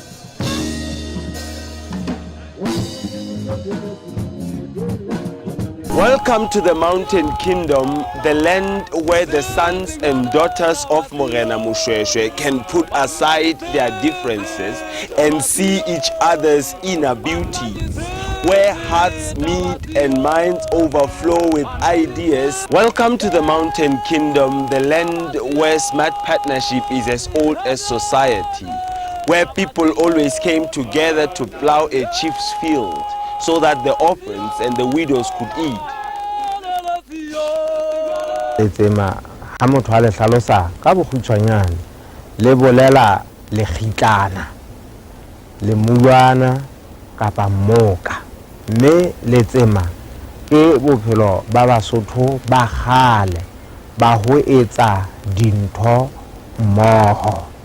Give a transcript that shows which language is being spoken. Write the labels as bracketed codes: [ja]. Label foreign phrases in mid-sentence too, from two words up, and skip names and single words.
[en] Welcome to the Mountain Kingdom, the land where the sons and daughters of Morena Mushweshwe can put aside their differences and see each other's inner beauties, where hearts meet and minds overflow with ideas. Welcome to the Mountain Kingdom, the land where smart partnership is as old as society, where people always came together to plow a chief's field so that the orphans and the widows could eat. [st] Letsema ha motho a le hlalosa ka bokgutshwanyane le bolela le khitlana le mulwana kapa moka, mme letsema ke bophelo ba Basotho ba kgale ba ho etsa dintho mmoho.